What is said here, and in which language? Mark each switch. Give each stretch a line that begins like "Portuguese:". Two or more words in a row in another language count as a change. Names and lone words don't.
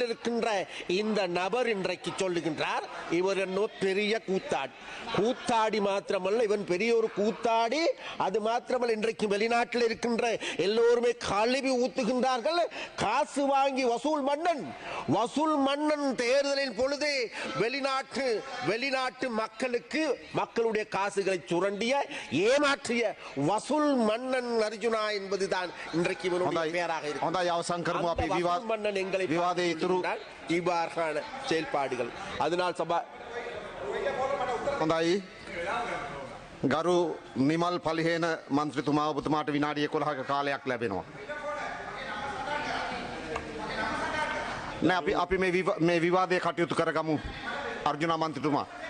Tamil: இருக்கின்ற இந்த நபர் இன்றைக்கு சொல்லுகின்றார் இவர் என்ன பெரிய கூத்தாடி மாத்திரமல்ல இவன் பெரிய ஒரு கூத்தாடி அது மாத்திரமல்ல இன்றைக்கு வெளிநாட்டில் இருக்கின்ற எல்லோருமே கழுவி ஊத்துகின்றார்கள் காசு வாங்கி வசூல் மன்னன் தேர்தலின் பொழுது வெளிநாட்டு மக்களுக்கு மக்களுடைய காசுகளை சுரண்டிய ஏமாற்றிய வசூல் மன்னன் அர்ஜுனா என்பதுதான் இன்றைக்கு இவனுடைய பெயராக இருக்கிறது. மன்னன் எங்களை இவ்வாறான செயல்பாடுகள் அதனால் சபா
Sinhala: හොඳයි ගරු නිමල් පලිහේන මන්ත්‍රීතුමා ඔබතුමාට විනාඩි 11ක කාලයක් ලැබෙනවා. නෑ අපි මේ විවාදයේ කටයුතු කරගමු අර්ජුනා මන්ත්‍රීතුමා.